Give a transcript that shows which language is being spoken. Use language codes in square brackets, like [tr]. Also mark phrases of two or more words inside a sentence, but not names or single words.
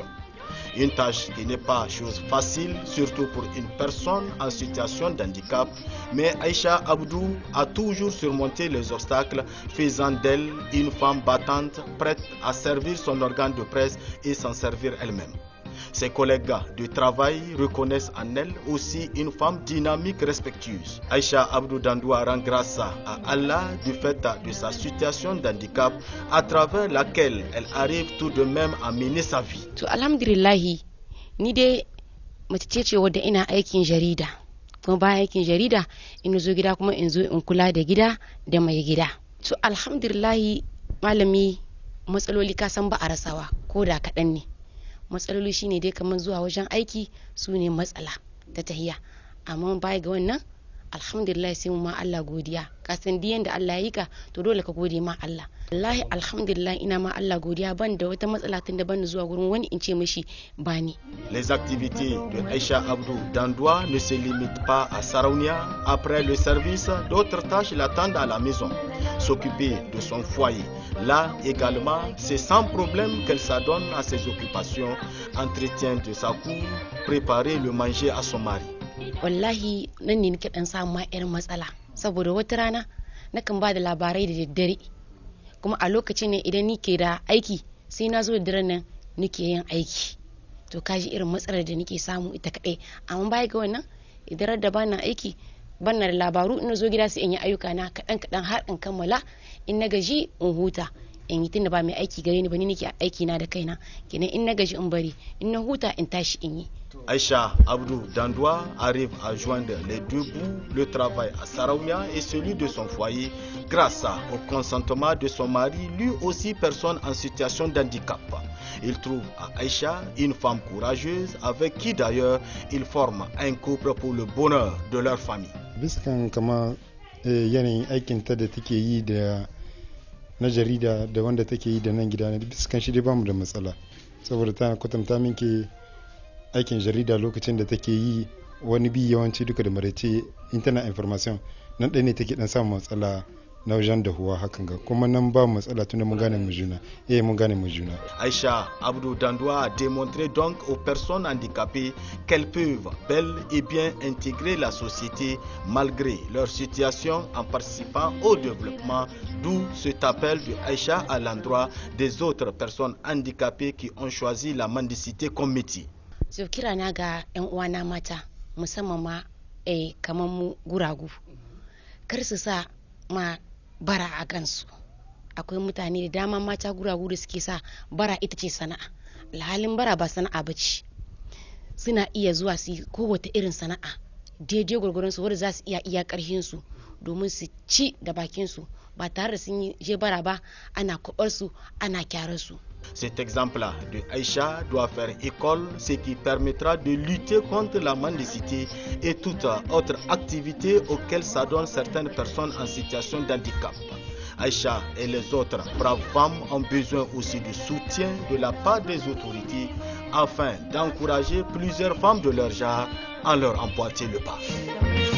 [fr] Une tâche qui n'est pas chose facile, surtout pour une personne en situation d'handicap, mais Aïcha Abdou a toujours surmonté les obstacles, faisant d'elle une femme battante, prête à servir son organe de presse et s'en servir elle-même. Ses collègues de travail reconnaissent en elle aussi une femme dynamique, respectueuse. Aïcha Abdou Dandoua rend grâce à Allah du fait de sa situation d'handicap à travers laquelle elle arrive tout de même à mener sa vie. [ha] To alhamdulillahi, ni dai mace ce wadda ina aikin jarida. Kuma bayan aikin jarida ina zo gida kuma in zo in kula da gida da mai gida. To alhamdulillahi malami matsaloli ka san ba a rasawa ko da kaɗan ne. Matsaloli shine dai kamar zuwa wajen aiki su ne matsala ta tahiya, amma baya ga wannan alhamdulillah sai mu ma Allah godiya. Ka san diyan da Allah ya yi ka to dole ka gode ma Allah. Wallahi alhamdulillah ina ma Allah godiya, ban da wata matsala tun da ban zuwa gurin wani in ce mishi bani. [fr] Les activités de Aïcha Abdou Dandoua ne se limitent pas à Saraounia. Après le service, d'autres tâches l'attendent à la maison. S'occuper de son foyer. Là également, c'est sans problème qu'elle s'adonne à ses occupations, entretien de sa cour, préparer le manger à son mari. [ha] Wallahi nan ne nake dan samu ma irin matsala, saboda wata rana nakan ba da labarai da daddare, kuma a lokacin ne idan nike da aiki sai na zo da daren nan nike yin aiki. To kaji irin matsalar da nake samu ita kadai, amma baya ga wannan idan da bana aiki bana da labaru, ina zo gida sai in yi ayyuka na kadan har in kammala, in na gaji in huta. In yi tunda ba mai aiki gare ni ba, ni nake aiki na da kaina, kenan in na gaji in bari, in na huta in tashi in yi. [fr] Aïcha Abdou Dandoua arrive à joindre les deux bouts, le travail à Saraounia et celui de son foyer, grâce au consentement de son mari, lui aussi personne en situation d'handicap. Il trouve à Aïcha une femme courageuse avec qui d'ailleurs il forme un couple pour le bonheur de leur famille. [ha] Biskan kama yanayin aikinta da take yi da na jarida da wanda take yi da nan gida ne, biskan shi dai bamu da matsala, saboda ta kwatanta minke aikin jarida lokacin da take yi wani bi yawanci duka da maraice [en] internet information [ha] nan ɗaya ne take dan samun matsala na wajen dahuwa hakan ga, kuma nan ba matsala tunda mun gane mu juna. Mun gane mu juna. [fr] Aïcha Abdou Dandoua a démontré donc aux personnes handicapées qu'elles peuvent bel et bien intégrer la société malgré leur situation en participant au développement, d'où cet appel de Aïcha à l'endroit des autres personnes handicapées qui ont choisi la mendicité comme métier. [ha] So kira na ga 'yan uwana mata musamman ma kamar mu guragu, kar su sa ma bara a gansu. Akwai mutane da dama mata guragu da suke sa bara ita ce sana'a, alhalin bara ba sana'a ba ce. Suna iya zuwa su yi kowace irin sana'a daidai gwargwaron su, wanda za su iya karhin su domin su ci da bakin su ba tare da sun yi je bara ba ana kwabar su ana kyarar su. [fr] Cet exemple de Aïcha doit faire école, ce qui permettra de lutter contre la mendicité et toute autre activité auxquelles s'adonnent certaines personnes en situation d'handicap. Aïcha et les autres braves femmes ont besoin aussi de soutien de la part des autorités afin d'encourager plusieurs femmes de leur genre à leur emboîter le pas.